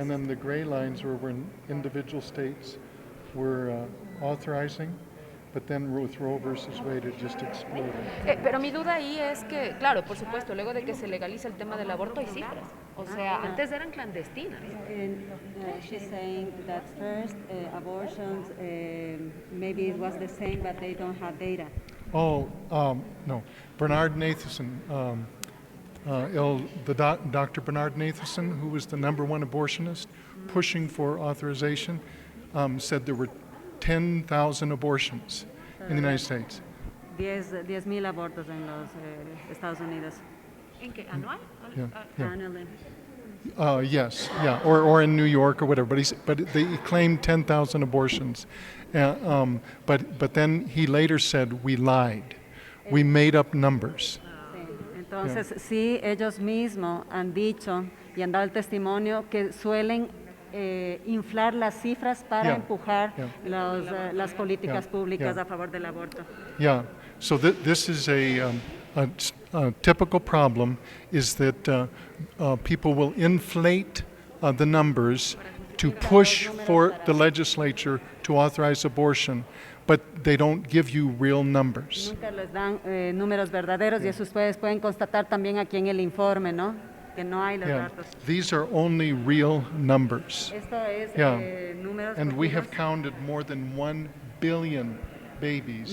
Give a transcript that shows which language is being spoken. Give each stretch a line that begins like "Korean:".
English: And then the gray lines were when individual states were authorizing, but then with Roe versus Wade it just exploded.
Spanish: Pero mi duda ahí es que, claro, por supuesto, luego de que se legaliza el tema del aborto hay cifras. O sea, antes eran clandestinas.
English: and she's saying that first abortions, maybe it was the same, but they don't have data. Oh, no. Bernard Nathanson, Dr. Bernard Nathanson, who was the #1 abortionist pushing for authorization, said there were 10,000 abortions in the United States.
Spanish: 10,000 abortos en los Estados Unidos. ¿En qué? ¿Anual?
English: Yeah. Annually. Yes, yeah, or in New York or whatever. But they claimed 10,000 abortions. But then he later said we lied. We made up numbers.
Spanish: Sí. Entonces, sí, ellos mismos han dicho y han dado el testimonio que suelen inflar las cifras para empujar las políticas públicas a favor del aborto.
English: Yeah, so this is a typical problem, is that people will inflate the numbers to push for the legislature to authorize abortion, but they don't give you real numbers.
Spanish: Nunca les dan números verdaderos y eso ustedes pueden constatar también aquí en el informe, ¿no? Que no hay los datos.
English: These are only real numbers.
Spanish: Esto es números
English: And we have
Spanish: verdaderos.
English: counted more than 1 billion babies